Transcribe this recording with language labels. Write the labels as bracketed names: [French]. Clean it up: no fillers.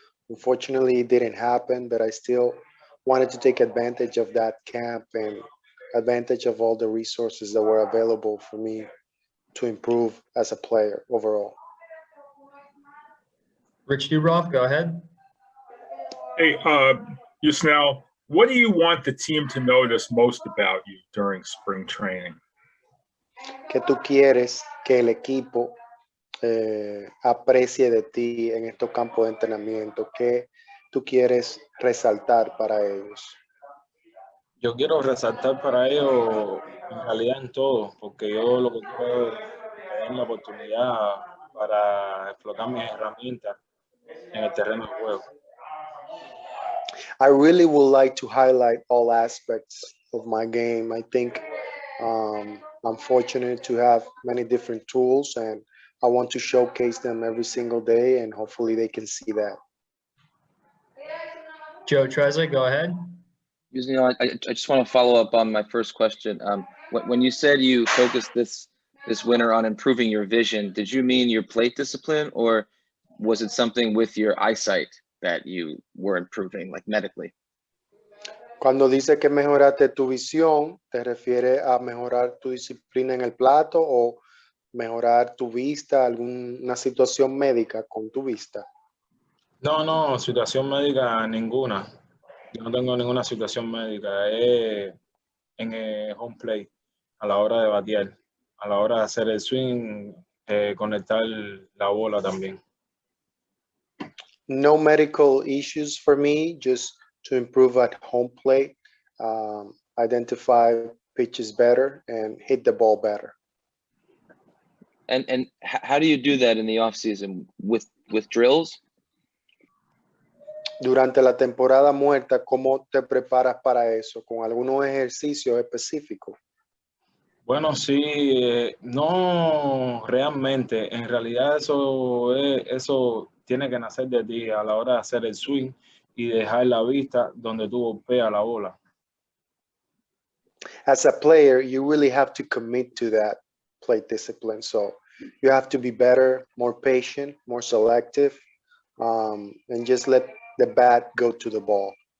[English] Unfortunately, it didn't happen, but I still wanted to take advantage of that camp and advantage of all the resources that were available for me to improve as a player overall. Rich Dubroff, go ahead. Hey, Yusniel, what do you want the team to notice most about you during spring training? [Spanish] ¿Qué tú quieres que el equipo aprecie de ti en estos campos de entrenamiento? ¿Qué tú quieres resaltar para ellos? Yo quiero resaltar para ellos en realidad en todo, porque yo lo que quiero es tener la oportunidad para explotar mis herramientas en el terreno de juego. [English] I really would like to highlight all aspects of my game. I think I'm fortunate to have many different tools, and I want to showcase them every single day, and hopefully they can see that. Joe Trezza, go ahead. Yusniel, I just want to follow up on my first question. When you said you focused this winter on improving your vision, did you mean your plate discipline, or was it something with your eyesight that you were improving, like medically? [Spanish] Cuando dice que mejoraste tu visión, ¿te refieres a mejorar tu disciplina en el plato o mejorar tu vista, alguna situación médica con tu vista? No, situación médica ninguna. Yo no tengo ninguna situación médica. Es en el home play, a la hora de batear, a la hora de hacer el swing, conectar la bola también. [English] No medical issues for me, just to improve at home plate, identify pitches better, and hit the ball better. And how do you do that in the off season with drills? [Spanish] Durante la temporada muerta, ¿cómo te preparas para eso? ¿Con algunos ejercicios específicos? Bueno, sí, no realmente. En realidad eso tiene que nacer de ti a la hora de hacer el swing y dejar la vista donde tú golpeas la bola. [English] As a player, you really have to commit to that plate discipline. So you have to be better, more patient, more selective, and just let the bat go to the ball.